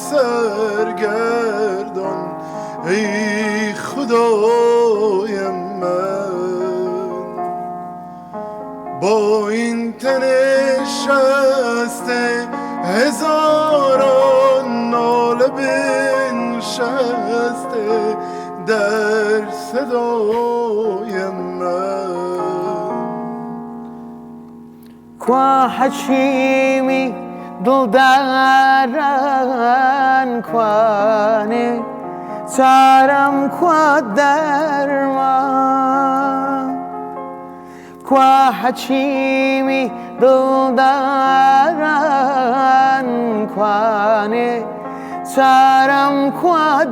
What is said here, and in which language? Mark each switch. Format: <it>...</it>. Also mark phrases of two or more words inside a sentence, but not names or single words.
<fa>سرگردان ای خدای من با این تن شسته هزاران ناله بنشسته در صدای من</fa> <ckb>کوا حەچیمی دڵداران کوانێ چارەم کوا دەرمان کوا حەچیمی دڵداران کوانێ چارەم کوا</ckb>